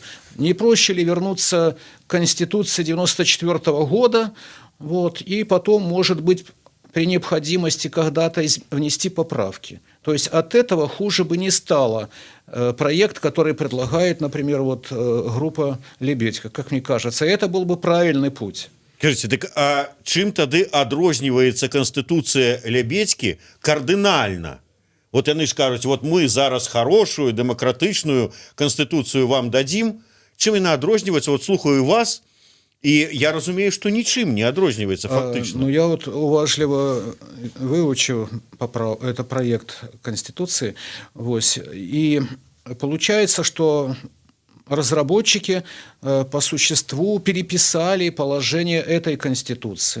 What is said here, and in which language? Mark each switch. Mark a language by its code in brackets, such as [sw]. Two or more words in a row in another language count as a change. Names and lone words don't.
[ru] Не проще ли вернуться к Конституции 1994 года, вот, и потом, может быть, при необходимости когда-то внести поправки. То есть от этого хуже бы не стало проект, который предлагает, например, группа Лебедька, как мне кажется. И это был бы правильный путь. [be] Скажите, так а чым тады адрозніваецца Конституцыя Лебедькі кардынальна? Вот яны ж кажуць, вот мы зараз хорошую, дэмакратычную Конституцыю вам дадзім. Чым яна адрозніваецца? [ru] Вот слухаю вас, и я разумею, что ничем не [be] адрозніваецца фактично. [ru] Я уважливо выучил это проект Конституции, и получается, что разработчики по существу переписали положение этой Конституции.